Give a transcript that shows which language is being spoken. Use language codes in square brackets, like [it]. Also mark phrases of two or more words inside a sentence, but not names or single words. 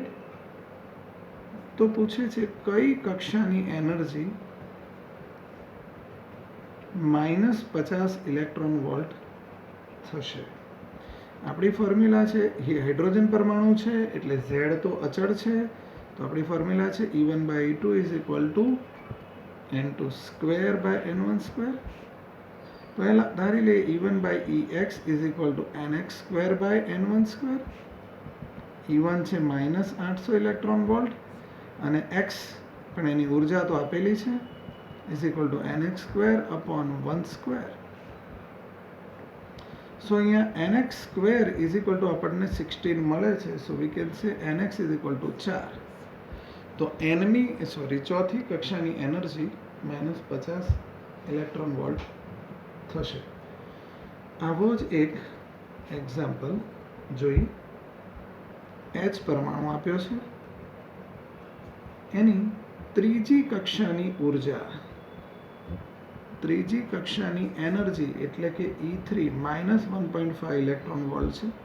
[gu] તો પૂછે છે કઈ કક્ષાની એનર્જી -50 [en] electron volt [gu] થશે. આપણી ફોર્મ્યુલા છે હાઇડ્રોજન પરમાણુ છે એટલે z તો અચળ છે. તો આપણી ફોર્મ્યુલા છે E1/E2 [en] is equal to [gu] n2²/n12. તો એ ધારી લઈએ E1/Ex [en] is equal to [gu] nx²/n12. E1 છે -800 [en] electron volt [gu] અને x પણ એની ઉર્જા તો આપેલી છે [en] is equal to [gu] nx²/12. સો અહીંયા nx² [en] is equal to [gu] આપણને 16 મળે છે. [en] so we can say nx is equal to 4. [gu] તો ચોથી કક્ષાની એનર્જી -50 [en] electron volt [gu] થશે. આવો જ એક એક્ઝામ્પલ જોઈ. H પરમાણુ આપ્યો છે એની ત્રીજી કક્ષાની ઉર્જા, ત્રીજી કક્ષાની એનર્જી એટલે કે E3 -1.5 [en] electron volt [gu] છે.